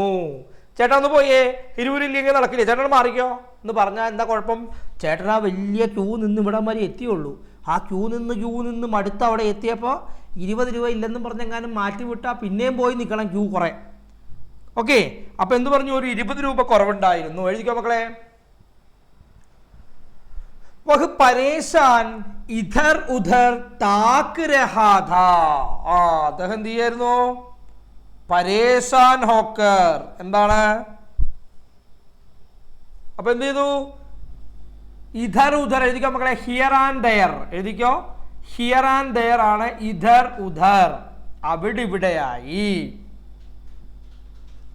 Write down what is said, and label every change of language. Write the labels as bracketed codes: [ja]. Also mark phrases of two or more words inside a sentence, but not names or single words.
[ml] ചേട്ടാ ഒന്ന് പോയേ, 20 ഇല്ലെങ്കിൽ നടക്കില്ലേ, ചേട്ടൻ മാറിക്കോ എന്ന് പറഞ്ഞാൽ എന്താ കുഴപ്പം? ചേട്ടൻ ആ വലിയ ക്യൂ നിന്ന് ഇവിടം വരെ എത്തിയുള്ളൂ. ആ ക്യൂ നിന്ന് മടുത്ത് അവിടെ എത്തിയപ്പോൾ 20 രൂപ ഇല്ലെന്നും പറഞ്ഞെങ്ങാനും മാറ്റി വിട്ടാൽ പിന്നെയും പോയി നിൽക്കണം ക്യൂ കുറേ. ഓക്കെ, അപ്പൊ എന്ത് പറഞ്ഞു? ഒരു 20 രൂപ കുറവുണ്ടായിരുന്നു. എഴുതിക്കോ മക്കളെ, [hi] वह परेशान इधर उधर ताक रहा था. [ml] അദ്ദേഹം എന്ത് ചെയ്യായിരുന്നു? [hi] परेशान होकर. [ml] എന്താണ്? അപ്പൊ എന്ത് ചെയ്തു? [hi] इधर उधर [ml] എഴുതിക്കോ മക്കളെ, [en] here and there [ml] എഴുതിക്കോ. [en] here and there [ml] ആണ് [hi] इधर उधर, [ml] അവിടെ ഇവിടെയായി.